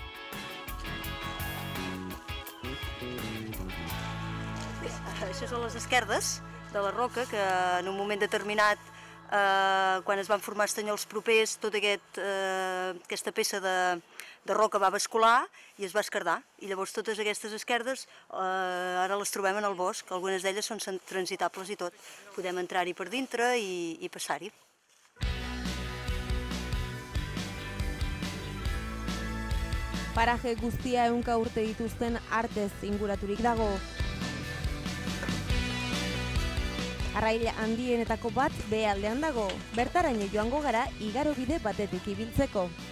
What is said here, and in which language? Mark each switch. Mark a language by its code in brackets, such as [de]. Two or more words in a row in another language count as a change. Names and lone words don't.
[ca] Això són les esquerdes de la roca, que en un moment determinat, quan es van formar estanyols propers, tota aquesta peça de roca va bascular i es va esquerdar. I llavors totes aquestes esquerdes ara les trobem en el bosc, algunes d'elles són transitables i tot. Podem entrar-hi per dintre i passar-hi. [eu] Paraje guztia ehunka urte dituzten artez inguraturik dago. Arrail handienetako bat behealdean dago, bertaraino joango gara igarobide batetik ibiltzeko.